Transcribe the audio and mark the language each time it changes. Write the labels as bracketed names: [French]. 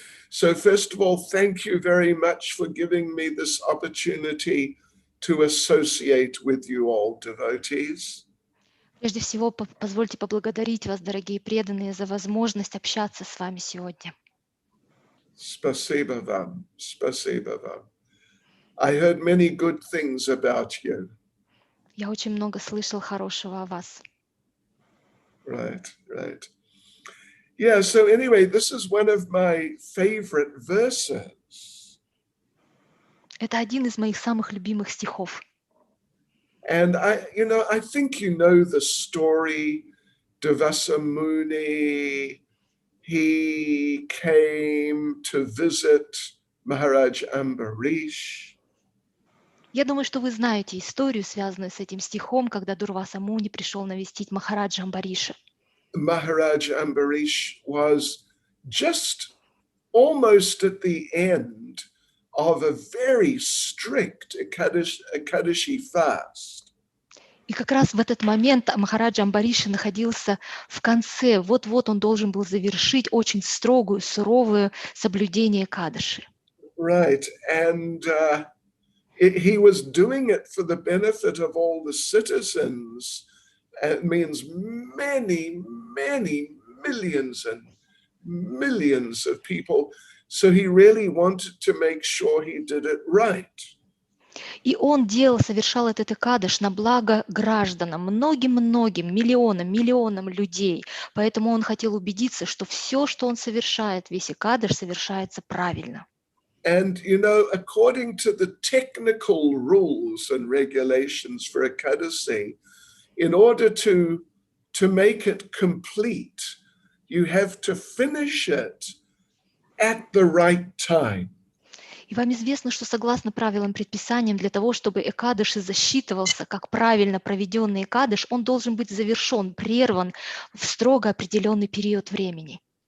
[English] So first of all, thank you very much for giving me this opportunity to associate with you all, devotees. [Russian] Прежде всего, позвольте поблагодарить вас, дорогие преданные, за возможность общаться с вами сегодня. Spasiba vam, spasiba vam. [English] I heard many good things about you. [Russian] Я очень много слышал хорошего о вас. [English] Right. Yeah, so anyway, this is one of my favorite verses. [Russian] Это один из моих самых любимых стихов. [English] And I think you know the story. Devasa Muni, he came to visit Maharaj Ambarish. [Russian] Я думаю, что вы знаете историю, связанную с этим стихом, когда Дурваса Муни пришел навестить Махараджа Амбариша. [English] Maharaj Ambarish was just almost at the end of a very strict Ekadashi fast. [Russian] И как раз в этот момент Махараджа Амбариша находился в конце. Вот-вот он должен был завершить очень строгую, суровое соблюдение Экадаши. [English] Right, and he was doing it for the benefit of all the citizens. It means many millions and millions of people. So he really wanted to make sure he did it right. [Russian] И он совершал этот Экадаш на благо гражданам, многим миллионам людей. Поэтому он хотел убедиться, что все, что он совершает, весь Экадаш совершается правильно. [English] And, according to the technical rules and regulations for Ekadasi, in order to make it complete, you have to finish it at the right time. [Russian] И вам известно, что согласно правилам, предписаниям, для того, чтобы Экадаш засчитывался как правильно проведенный Экадаш, он должен быть завершен, прерван в строго определенный период времени.